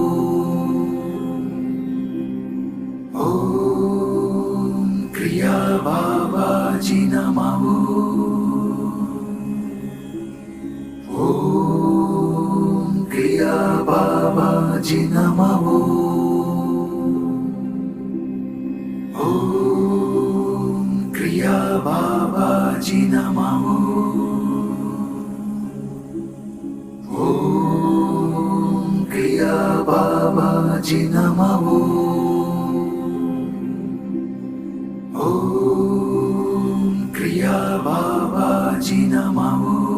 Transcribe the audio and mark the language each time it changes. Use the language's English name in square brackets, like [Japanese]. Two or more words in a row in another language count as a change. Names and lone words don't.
[Sanskrit] ओम् क्रिया बाबाजी नमो. ओम् क्रिया बाबाजी नमो. बाबाजी नमः। ओम् क्रिया बाबाजी नमः. ओम् क्रिया बाबाजी नमः.